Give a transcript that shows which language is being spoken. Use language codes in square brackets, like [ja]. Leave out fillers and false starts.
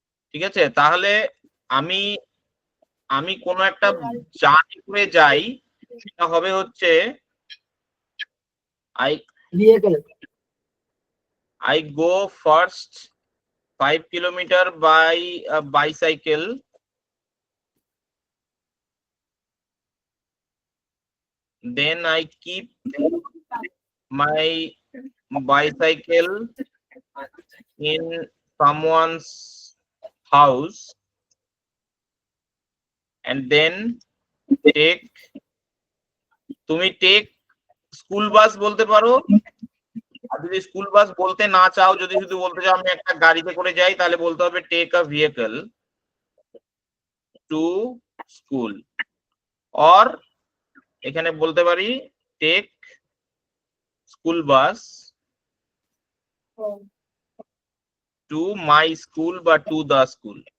[bn] ঠিক আছে, তাহলে আমি কোনো একটা জার্নি করে যাই, সেটা হবে হচ্ছে [en] Vehicle. I go first 5 kilometer by a bicycle, then I keep my bicycle in someone's house, and then [bn] তুমি টেক স্কুল বাস বলতে পারো। আর যদি স্কুল বাস বলতে না চাও, যদি শুধু বলতে চাও আমি একটা গাড়িতে করে যাই, তাহলে বলতে হবে [en] take a vehicle to school, [bn] or এখানে বলতে পারি [en] take school bus to my school [bn] বা [en] To the school.